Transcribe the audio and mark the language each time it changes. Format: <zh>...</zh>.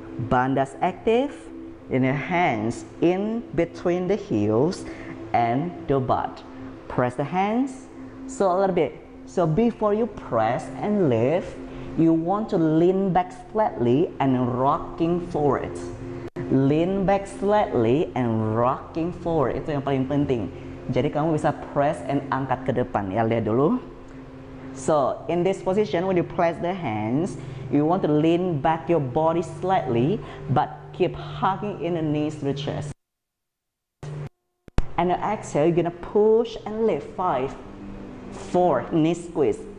<en>Bandas active. In your hands in between the heels and the butt. Press the hands. So a little bit. So before you press and lift, you want to lean back slightly and rocking forward. Lean back slightly and rocking forward.</en> <id>Itu yang paling penting. Jadi kamu bisa</id> <en>press and</en> <id>angkat ke depan. Ya, lihat dulu.</id> <en>So in this position, when you press the hands, you want to lean back your body slightly, but keep hugging in the knees to the chest. And the exhale, you're gonna push and lift. 5, 4, knee squeeze.</en>